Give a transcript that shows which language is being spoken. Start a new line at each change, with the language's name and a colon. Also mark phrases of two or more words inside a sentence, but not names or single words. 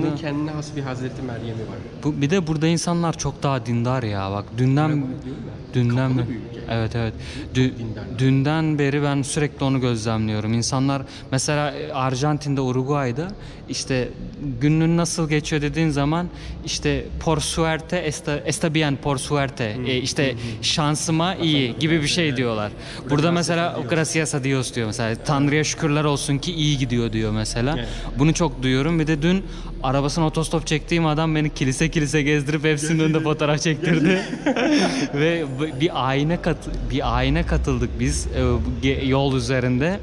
Turkish: Buranın kendine has bir Hazreti Meryem'i var. bir de burada insanlar çok daha dindar ya. Bak dünden Kapalı bir ülke. Evet. dindarlar. Dünden beri ben sürekli onu gözlemliyorum. İnsanlar mesela Arjantin'de, Uruguay'da işte günün nasıl geçiyor dediğin zaman işte
Spanish: por suerte está bien por suerte.
Turkish: İşte şansıma iyi gibi bir şey diyorlar. Burada mesela
Spanish: gracias a Dios
Turkish: diyor mesela. Tanrı'ya şükürler olsun ki iyi gidiyor diyor mesela. Evet. Bunu çok duyuyorum. Bir de dün arabasına otostop çektiğim adam beni kilise gezdirip hepsinin önünde fotoğraf çektirdi. Ve bir ayine katıldık biz yol üzerinde.